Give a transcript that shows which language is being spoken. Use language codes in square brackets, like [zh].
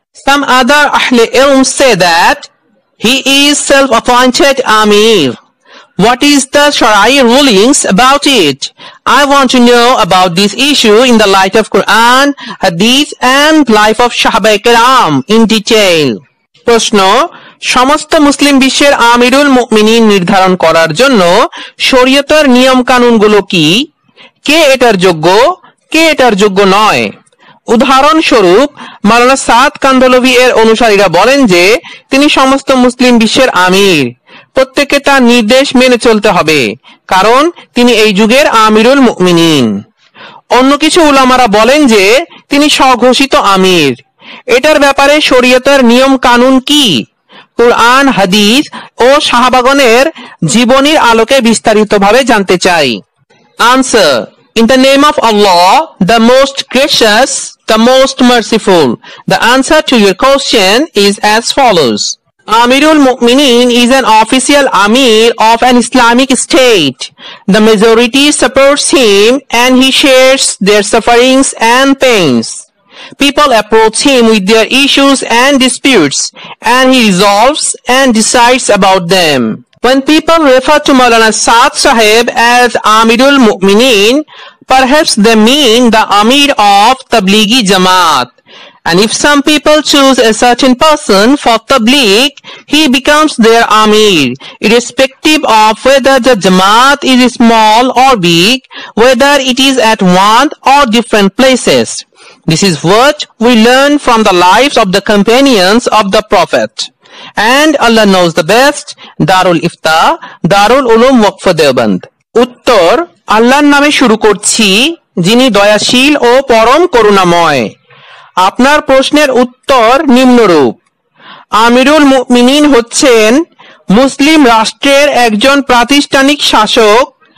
[en] Some other Ahle Ilm say that he is self-appointed Amir. What is the Sharai rulings about it? I want to know about this issue in the light of Quran, Hadith and life of Sahabaye Kiram in detail. [bn] প্রশ্ন, সমস্ত মুসলিম বিশ্বের আমিরুল মুমিনিন নির্ধারণ করার জন্য শরীয়তের নিয়ম কানুনগুলো কি? কে এটার যোগ্য, কে এটার যোগ্য নয়? উদাহরণস্বরূপ মাওলানা সাদ কান্ধলভি এর অনুসারীরা বলেন যে তিনি সমস্ত মুসলিম বিশ্বের আমির, প্রত্যেককে তার নির্দেশ মেনে চলতে হবে কারণ তিনি এই যুগের আমিরুল মুমিনিন। অন্য কিছু উলামারা বলেন যে তিনি স্বঘোষিত আমির। এটার ব্যাপারে শরীয়তের নিয়ম কানুন কি? কুরআন, হাদিস ও সাহাবাগণের জীবনীর আলোকে বিস্তারিতভাবে জানতে চাই। [en] Answer: In the name of Allah, the most gracious, the most merciful. The answer to your question is as follows. Amirul Mu'minin is an official Amir of an Islamic state. The majority supports him and he shares their sufferings and pains. People approach him with their issues and disputes, and he resolves and decides about them. When people refer to Maulana Saad Sahib as Amirul Mu'minin, perhaps they mean the Amir of Tablighi Jamaat. And if some people choose a certain person for Tabligh, he becomes their Amir, irrespective of whether the Jamaat is small or big, whether it is at one or different places. This is what we learn from the lives of the companions of the Prophet. And Allah knows the best. Darul Ifta, Darul Ulum Waqf Deoband. [bn] উত্তর, আল্লাহর নামে শুরু করছি, যিনি দয়াশীল ও পরম করুণাময়। আপনার প্রশ্নের উত্তর নিম্নরূপ। আমিরুল মুমিনিন হচ্ছেন মুসলিম রাষ্ট্রের একজন প্রাতিষ্ঠানিক শাসক।